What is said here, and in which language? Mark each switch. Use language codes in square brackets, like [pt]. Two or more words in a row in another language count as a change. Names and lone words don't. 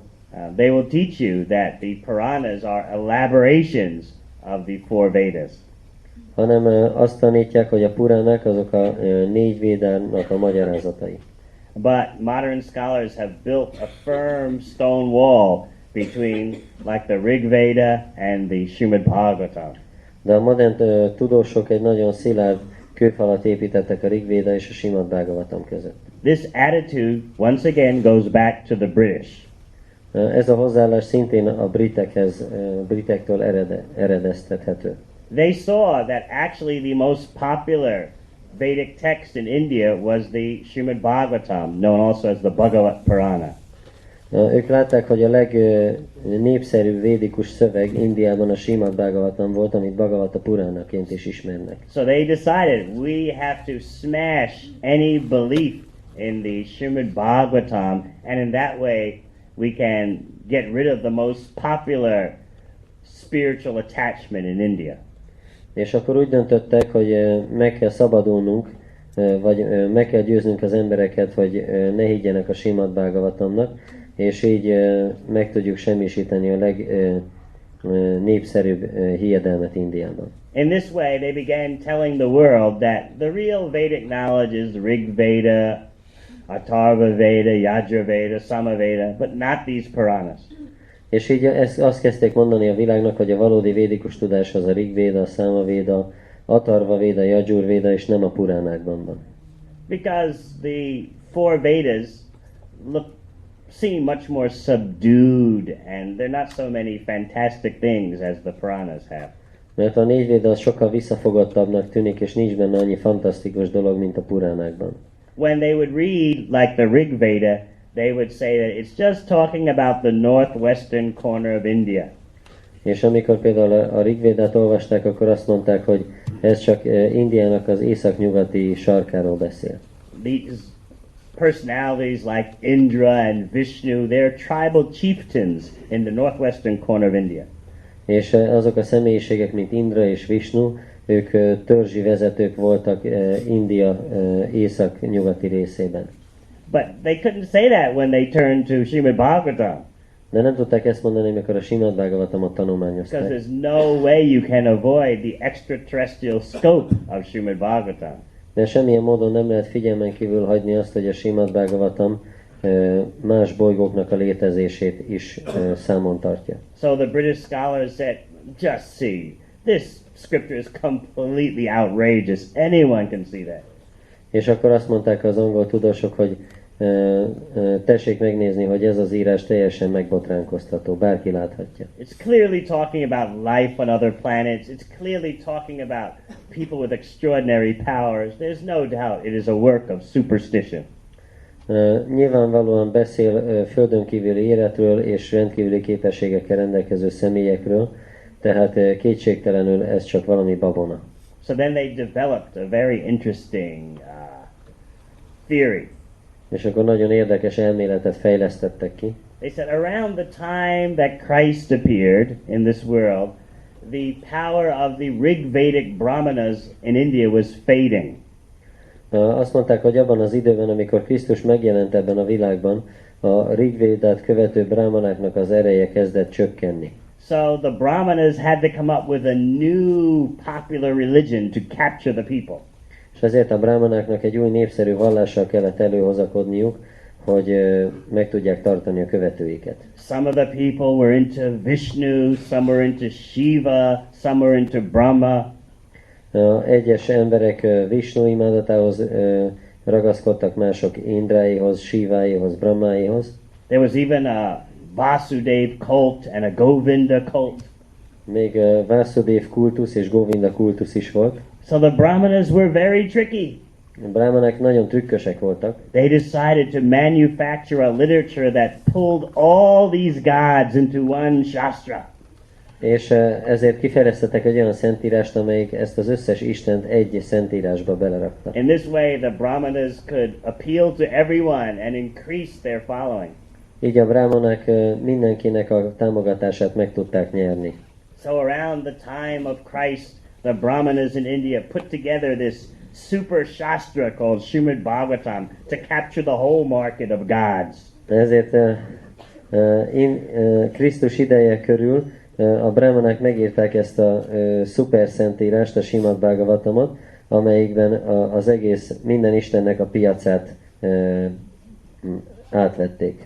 [en] They will teach you that the Puranas are elaborations of the four Vedas. [hu] Hanem azt tanítják, hogy a puránák azok a 4 védának a magyarázatai. [en] But modern scholars have built a firm stone wall between, like the Rig Veda and the Srimad Bhagavatam. [hu] De a modern tudósok egy nagyon szilárd kőfalat építettek a Rig Véda és a Srimad Bhagavatam között. [en] This attitude, once again, goes back to the British. [hu] Ez a hozzáállás szintén a britektől eredeztethető. [en] They saw that actually the most popular Vedic text in India was the Srimad Bhagavatam, known also as the Bhagavat Purana. [hu] Ők látták, hogy a legnépszerűbb védikus szöveg Indiában a Srimad Bhagavatam volt, amit Bhagavata Puránaként is ismernek. [en] So they decided we have to smash any belief in the Srimad Bhagavatam, and in that way we can get rid of the most popular spiritual attachment in India. [hu] És akkor úgy döntöttek, hogy meg kell szabadulnunk, vagy meg kell győznünk az embereket, hogy ne higgyenek a Srimad Bhagavatamnak, és így meg tudjuk semmisíteni a legnépszerűbb hiedelmet Indiában. [en] In this way they began telling the world that the real Vedic knowledge is the Rig Veda, Atharva Veda, Yajur Veda, Sama Veda, but not these Puranas. [hu] És így azt kezdték mondani a világnak, hogy a valódi védikus tudás az a Rig Véda, a Száma Véda, Atharva Véda, Yajur Véda, és nem a puránákban van. [en] Because the four Vedas seem much more subdued, and there are not so many fantastic things as the Puranas have. [hu] Mert a 4 véda az sokkal visszafogottabbnak tűnik, és nincs benne annyi fantasztikus dolog, mint a puránákban. [en] When they would read like the Rig Veda, they would say that it's just talking about the northwestern corner of India. [hu] És amikor például a Rig Védát olvasták, akkor azt mondták, hogy ez csak Indiának az északnyugati sarkáról beszél. [en] These personalities like Indra and Vishnu, they're tribal chieftains in the northwestern corner of India. [hu] És azok a személyiségek, mint Indra és Vishnu, ők törzsi vezetők voltak India észak-nyugati részében. [en] But they couldn't say that when they turned to Srimad Bhagavatam. [hu] De nem tudták ezt mondani, amikor a Srimad Bhagavatamot [en] Because [hu] tanulmányozták. [en] there's no way you can avoid the extraterrestrial scope of Srimad Bhagavatam. [hu] De semmilyen módon nem lehet figyelmen kívül hagyni azt, hogy a Srimad Bhagavatam más bolygóknak a létezését is számon tartja. [en] So the British scholars said, just see, this scripture is completely outrageous. Anyone can see that. [hu] És akkor azt mondták az angol tudósok, hogy tessék megnézni, hogy ez az írás teljesen megbotránkoztató, bárki láthatja. [en] It's clearly talking about life on other planets. It's clearly talking about people with extraordinary powers. There's no doubt it is a work of superstition. [hu] Nyilvánvalóan beszél földön kívüli életről és rendkívüli képességekkel rendelkező személyekről, tehát kétségtelenül ez csak valami babona. [en] So then they developed a very interesting theory. [hu] És akkor nagyon érdekes elméletet fejlesztettek ki. [en] They said around the time that Christ appeared in this world, the power of the Rig-Vedic Brahmanas in India was fading. [hu] Azt mondták, hogy abban az időben, amikor Krisztus megjelent ebben a világban, a Rigvédát követő brámanáknak az ereje kezdett csökkenni. [en] So the Brahmanas had to come up with a new popular religion to capture the people. [hu] És ezért a brámanáknak egy új népszerű vallással kellett előhozakodniuk, hogy meg tudják tartani a követőiket. [en] Some of the people were into Vishnu, some were into Shiva, some were into Brahma. [hu] Egyes emberek Vishnu imádatához ragaszkodtak, mások Indráihoz, Shiváihoz, Brahmáihoz. [en] There was even a Vasudev cult and a Govinda cult. [hu] Még Vasudev kultusz és Govinda kultusz is volt. [en] So the Brahmanas were very tricky. [hu] A brámanák nagyon trükkösek voltak. [en] They decided to manufacture a literature that pulled all these gods into one shastra. [hu] És ezért kifejlesztettek egy olyan szentírást, amelyik ezt az összes istent egy szentírásba belerakta. [en] In this way the Brahmanas could appeal to everyone and increase their following. [hu] Így a brámanák mindenkinek a támogatását meg tudták nyerni. [en] So around the time of Christ, the Brahmanas in India put together this super shastra called Srimad Bhagavatam to capture the whole market of gods. [hu] Ezért Krisztus ideje körül a brámanák megírták ezt a szuper szentírást, a Srimad Bhagavatamot, amelyikben az egész minden istennek a piacát átvették.